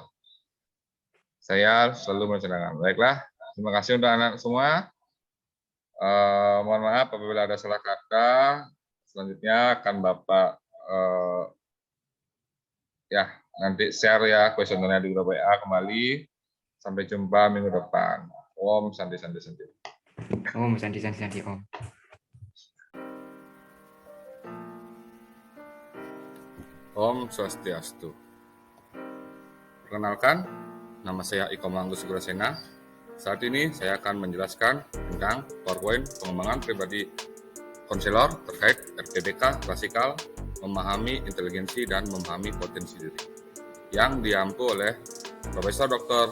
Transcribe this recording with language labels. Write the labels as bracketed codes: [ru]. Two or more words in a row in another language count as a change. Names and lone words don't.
[id] Saya selalu menceritakan. Baiklah, terima kasih untuk anak semua. Mohon maaf apabila ada salah kata. Selanjutnya akan Bapak ya nanti share ya kuesionernya di grup WA kembali. Sampai jumpa minggu depan. [sa] Om Santi Santi Santi. Om, Santi, Om. [ban] Om Swastiastu. [id] Perkenalkan, nama saya Iko Manggus Sugrasena. Saat ini saya akan menjelaskan tentang PowerPoint pengembangan pribadi konselor terkait RPBK klasikal, memahami inteligensi dan memahami potensi diri, yang diampu oleh Profesor Dr.